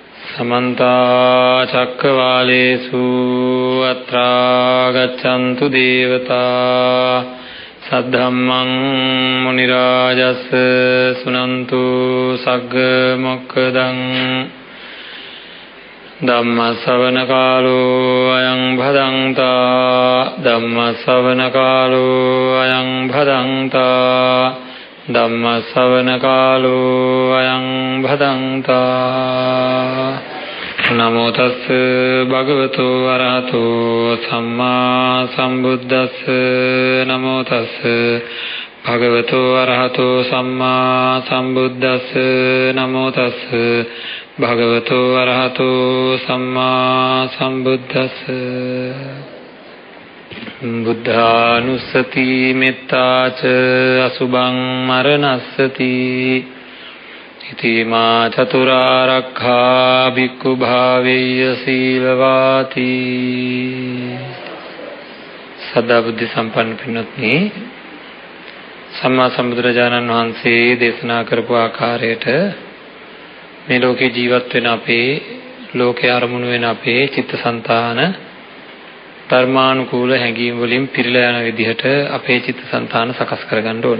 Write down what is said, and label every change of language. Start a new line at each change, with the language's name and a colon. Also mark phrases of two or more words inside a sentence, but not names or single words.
Pali: समन्ता चक्रवालेषु अत्रा गच्छन्तु देवता सद्धम्मं मुनिराजस् सुनन्तु सग्गमोक्खदं धम्मश्रवणकालो अयं भदन्ता धम्मश्रवणकालो अयं भदन्ता धम्मश्रवणकालो अयं भदन्ता नमो तस् भगवतो अरहतो सम्मा सम्बुद्धस्स नमो तस् भगवतो अरहतो सम्मा सम्बुद्धस्स नमो तस् भगवतो अरहतो सम्मा सम्बुद्धस्स बुद्धानुස්සති මෙත්තාච අසුභං මරණස්සති ඉතිමා චතුරාර්යඛා භික්ඛු භාවේය සීලවාති.
Sinhala: සදා බුද්ධ සම්පන්න පින්වත්නි, සම්මා සම්බුදුරජාණන් වහන්සේ දේශනා කරපු ආකාරයට මේ ලෝකේ ජීවත් වෙන අපේ ලෝකේ අරමුණු වෙන අපේ චිත්තසංතාන ධර්මානුකූල හැඟීම් වලින් පිරීලා යන විදිහට අපේ චිත්තසංතාන සකස් කරගන්න ඕනේ.